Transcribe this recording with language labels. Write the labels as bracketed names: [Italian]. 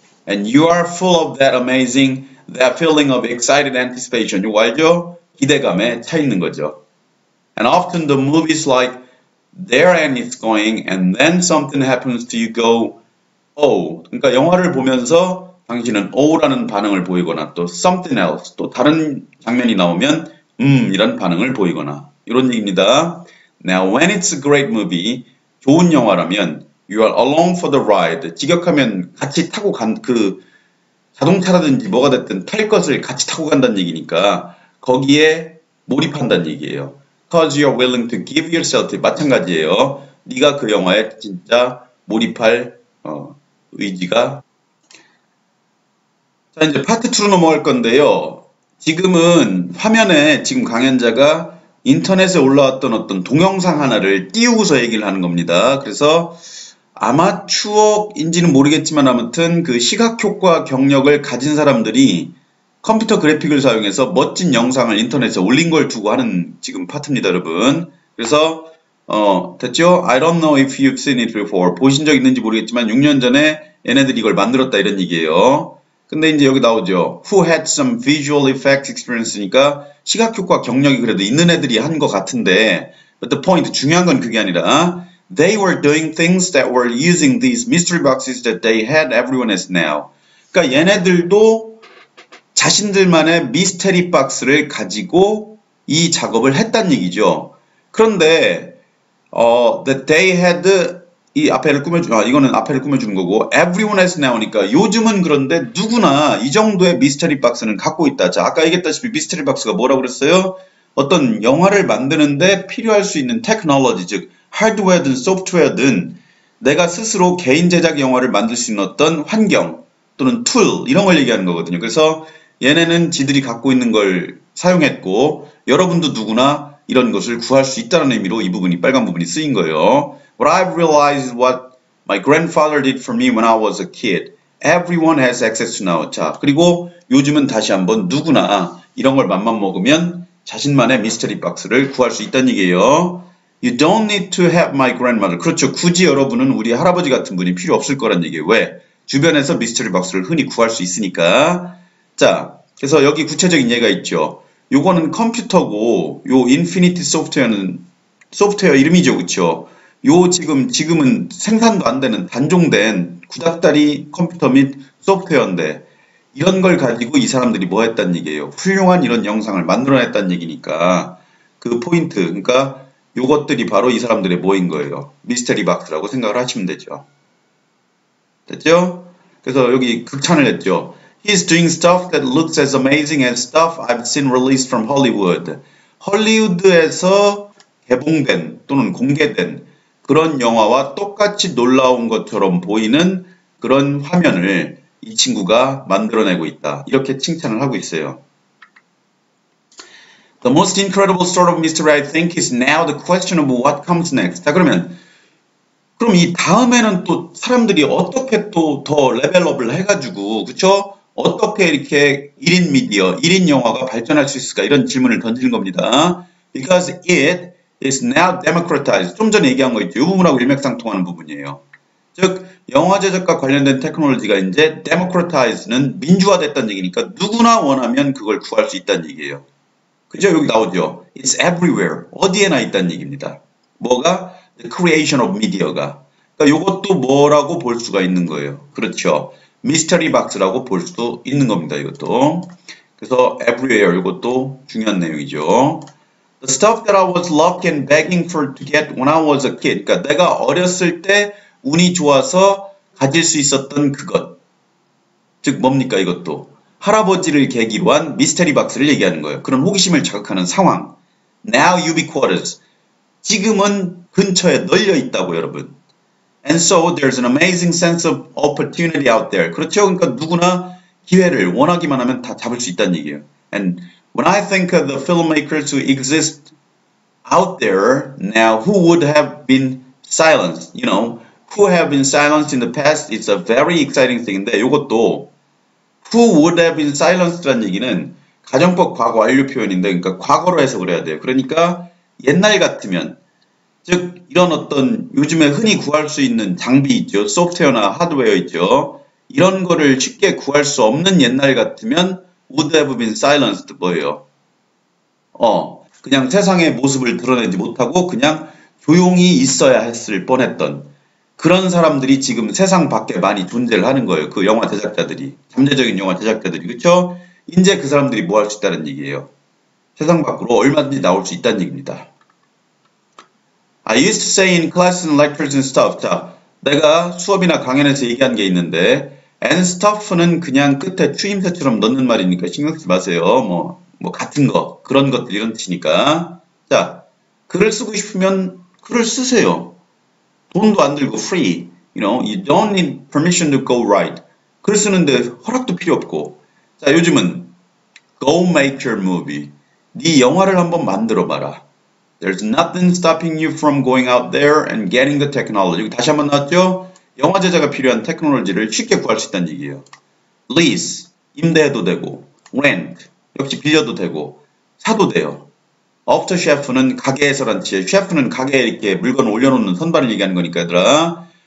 [English] And you are full of that amazing, that feeling of excited anticipation. [Korean] 이거 알죠? 기대감에 차 있는 거죠. [English] And often the movie's like, there and it's going, and then something happens to you go, oh. [Korean] 그러니까 영화를 보면서 당신은 oh라는 반응을 보이거나 또 [English] something else, [Korean] 또 다른 장면이 나오면 이런 반응을 보이거나 이런 얘기입니다. [English] Now, when it's a great movie, [Korean] 좋은 영화라면 [English] you are along for the ride. [Korean] 직역하면 같이 타고 그 자동차라든지 뭐가 됐든 탈 것을 같이 타고 간다는 얘기니까 거기에 몰입한다는 얘기예요. [English] Cause you are willing to give yourself to. [Korean] 마찬가지예요. 네가 그 영화에 진짜 몰입할 의지가. 자, 이제 파트 2로 넘어갈 건데요. 지금은 화면에 지금 강연자가 인터넷에 올라왔던 어떤 동영상 하나를 띄우고서 얘기를 하는 겁니다. 그래서 아마 추억인지는 모르겠지만 아무튼 그 시각효과 경력을 가진 사람들이 컴퓨터 그래픽을 사용해서 멋진 영상을 인터넷에 올린 걸 두고 하는 지금 파트입니다, 여러분. 그래서 됐죠? [English] I don't know if you've seen it before. [Korean] 보신 적 있는지 모르겠지만 6년 전에 얘네들이 이걸 만들었다 이런 얘기예요. 근데 이제 여기 나오죠. [English] Who had some visual effects experience니까 [Korean] 시각효과 경력이 그래도 있는 애들이 한 것 같은데 [English] but the point, [Korean] 중요한 건 그게 아니라 [English] they were doing things that were using these mystery boxes that they had, everyone has now. [Korean] 그러니까 얘네들도 자신들만의 미스테리 박스를 가지고 이 작업을 했단 얘기죠. 그런데 [English] that they had [Korean] 이 앞에를 이거는 앞에를 꾸며주는 거고 [English] everyone has now [Korean] 니까 요즘은 그런데 누구나 이 정도의 미스테리 박스는 갖고 있다. 자, 아까 얘기했다시피 미스테리 박스가 뭐라고 그랬어요? 어떤 영화를 만드는데 필요할 수 있는 테크놀로지, 즉 하드웨어든 소프트웨어든 내가 스스로 개인 제작 영화를 만들 수 있는 어떤 환경 또는 툴 이런 걸 얘기하는 거거든요. 그래서 얘네는 지들이 갖고 있는 걸 사용했고 여러분도 누구나 이런 것을 구할 수 있다는 의미로 이 부분이 빨간 부분이 쓰인 거예요. [English] What I've realized is what my grandfather did for me when I was a kid. Everyone has access to now. [Korean] 자, 그리고 요즘은 다시 한번 누구나 이런 걸 맘만 먹으면 자신만의 미스터리 박스를 구할 수 있다는 얘기예요. [English] You don't need to have my grandmother. [Korean] 그렇죠. 굳이 여러분은 우리 할아버지 같은 분이 필요 없을 거란 얘기예요. 왜? 주변에서 미스터리 박스를 흔히 구할 수 있으니까. 자, 그래서 여기 구체적인 예가 있죠. 요거는 컴퓨터고 요 인피니티 소프트웨어는 소프트웨어 이름이죠. 그렇죠? 요 지금은 생산도 안 되는 단종된 구닥다리 컴퓨터 및 소프트웨어인데 이런 걸 가지고 이 사람들이 뭐 했단 얘기예요. 훌륭한 이런 영상을 만들어냈단 얘기니까 그 포인트, 그러니까 요것들이 바로 이 사람들의 뭐인 거예요. 미스테리 박스라고 생각을 하시면 되죠. 됐죠? 그래서 여기 극찬을 했죠. [English] He's doing stuff that looks as amazing as stuff I've seen released from Hollywood. [Korean] 헐리우드에서 개봉된 또는 공개된 그런 영화와 똑같이 놀라운 것처럼 보이는 그런 화면을 이 친구가 만들어내고 있다. 이렇게 칭찬을 하고 있어요. [English] The most incredible sort of mystery I think is now the question of what comes next. [Korean] 자, 그럼 이 다음에는 또 사람들이 어떻게 또 더 레벨업을 해가지고, 그쵸? 어떻게 이렇게 1인 미디어, 1인 영화가 발전할 수 있을까? 이런 질문을 던지는 겁니다. [English] Because it is now democratized. [Korean] 좀 전에 얘기한 거 있죠. 이 부분하고 일맥상통하는 부분이에요. 즉, 영화 제작과 관련된 테크놀로지가 이제 democratized는 민주화됐다는 얘기니까 누구나 원하면 그걸 구할 수 있다는 얘기예요. 그죠? 여기 나오죠. [English] It's everywhere. [Korean] 어디에나 있다는 얘기입니다. 뭐가? [English] The creation of media [Korean] 가. 그러니까 이것도 뭐라고 볼 수가 있는 거예요. 그렇죠. 미스터리 박스라고 볼 수도 있는 겁니다. 이것도. 그래서 everywhere 이것도 중요한 내용이죠. The stuff that I was lucky and begging for to get when I was a kid. 그러니까 내가 어렸을 때 운이 좋아서 가질 수 있었던 그것. 즉 뭡니까 이것도. 할아버지를 계기로 한 미스테리 박스를 얘기하는 거예요. 그런 호기심을 자극하는 상황. [English] Now ubiquitous. [Korean] 지금은 근처에 널려 있다고 여러분. [English] And so there's an amazing sense of opportunity out there. [Korean] 그렇죠? 그러니까 누구나 기회를 원하기만 하면 다 잡을 수 있다는 얘기예요. [English] And when I think of the filmmakers who exist out there now who would have been silenced, you know, who have been silenced in the past, it's a very exciting thing인데 [Korean] 이것도 [English] who would have been silenced라는 얘기는 [Korean] 가정법 과거 완료 표현인데, 그러니까 과거로 해석을 해야 돼요. 그러니까 옛날 같으면, 즉 이런 어떤 요즘에 흔히 구할 수 있는 장비 있죠. 소프트웨어나 하드웨어 있죠. 이런 거를 쉽게 구할 수 없는 옛날 같으면 [English] would have been silenced [Korean] 뭐예요? 그냥 세상의 모습을 드러내지 못하고 그냥 조용히 있어야 했을 뻔했던 그런 사람들이 지금 세상 밖에 많이 존재를 하는 거예요. 그 영화 제작자들이. 잠재적인 영화 제작자들이. 그쵸? 이제 그 사람들이 뭐 할 수 있다는 얘기예요. 세상 밖으로 얼마든지 나올 수 있다는 얘기입니다. [English] I used to say in classes and lectures and stuff. [Korean] 자, 내가 수업이나 강연에서 얘기한 게 있는데 [English] and stuff [Korean] 는 그냥 끝에 추임새처럼 넣는 말이니까 신경 쓰지 마세요. 뭐 같은 거, 그런 것들 이런 뜻이니까. 자, 글을 쓰고 싶으면 글을 쓰세요. 돈도 안 들고 free. [English] You don't need permission to go write. [Korean] 글 쓰는데 허락도 필요 없고. 자, 요즘은 [English] go make your movie. [Korean] 네 영화를 한번 만들어 봐라. [English] There's nothing stopping you from going out there and getting the technology. [Korean] 여기 다시 한번 나왔죠? 영화 제작에 필요한 테크놀로지를 쉽게 구할 수 있다는 얘기예요. Lease, 임대해도 되고, rent, 역시 빌려도 되고, 사도 돼요. After chef는 가게에서란 뜻이에요. 셰프는 가게에 이렇게 물건을 올려놓는 선반을 얘기하는 거니까 얘들아.